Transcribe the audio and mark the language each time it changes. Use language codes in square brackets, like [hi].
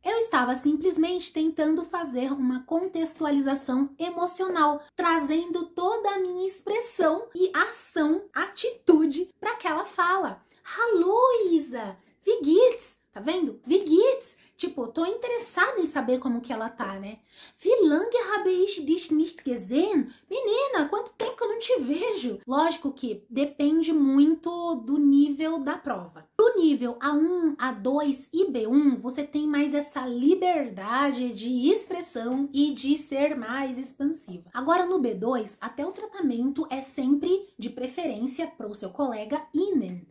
[pt] Eu estava simplesmente tentando fazer uma contextualização emocional, trazendo toda a minha expressão e ação, atitude para aquela fala. [de] Hallo, Isa! Wie geht's? [pt] Tá vendo? [de] Wie geht's? [pt] Tipo, tô interessada em saber como que ela tá, né? [de] Wie lange habe ich dich nicht gesehen? [pt] Menina, quanto tempo que eu não te vejo? Lógico que depende muito do nível da prova. Pro nível A1, A2 e B1, você tem mais essa liberdade de expressão e de ser mais expansiva. Agora no B2, até o tratamento é sempre de preferência para o seu colega Ihnen.